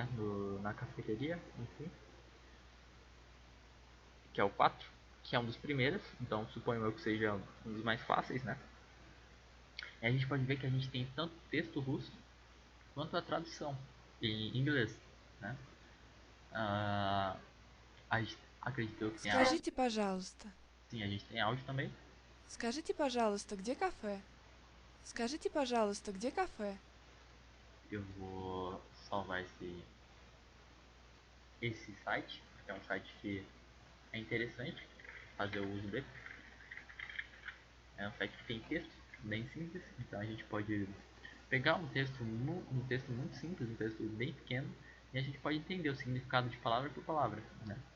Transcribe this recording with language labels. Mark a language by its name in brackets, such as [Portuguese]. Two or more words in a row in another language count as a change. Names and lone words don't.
[Portuguese] Na cafeteria, enfim, que é o 4, que é um dos primeiros, então suponho eu que seja um dos mais fáceis, né? E a gente pode ver que a gente tem tanto texto russo quanto a tradução em inglês, né? A gente acreditou que tem áudio. [Russian] Скажите, пожалуйста. [Portuguese] Sim, a gente tem áudio também. [Russian] Скажите, пожалуйста, где кафе? Скажите, пожалуйста, где кафе? [Portuguese] Eu vou salvar esse site, que é um site que é interessante fazer o uso dele. É um site que tem texto bem simples, então a gente pode pegar um texto muito simples, um texto bem pequeno, e a gente pode entender o significado de palavra por palavra, né?